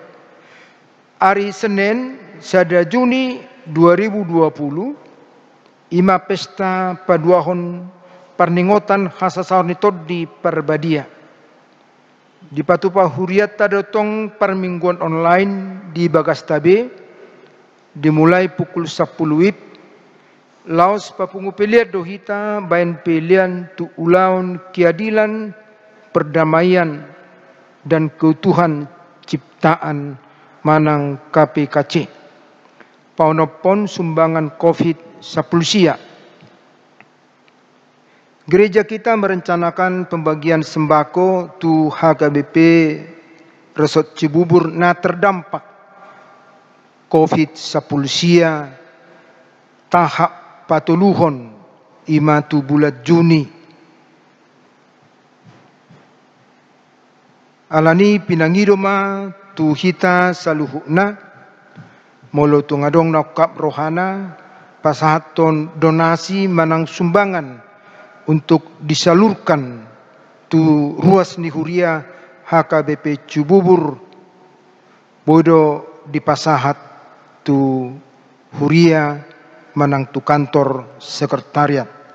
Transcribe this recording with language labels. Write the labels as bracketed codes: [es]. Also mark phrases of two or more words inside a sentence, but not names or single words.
[id] Hari Senin [bbc] sada Juni 2020 ima pesta paduahon parningotan hasasaur nito di Parbadia. Di patupa huriat tadotong permingguan online di Bagas Tabe [id] dimulai pukul 10 WIB. [bbc] Laos papungu pilihan dohita bayan pilihan tu ulaun [id] keadilan, perdamaian dan keutuhan ciptaan [bbc] manang KPKC. Paunopon sumbangan COVID-10 sia. [id] Gereja kita merencanakan pembagian sembako [bbc] tu HKBP Resort Cibubur na terdampak COVID-10 sia tahap patuluhon ima tu bulan Juni. Alani pinangiroma tu hita saluhukna molo tu ngadong nakap rohana pasahaton donasi manang sumbangan [id] untuk disalurkan [bbc] tu ruas nihuria HKBP Cibubur bodo dipasahat tu huria manang tu kantor sekretariat.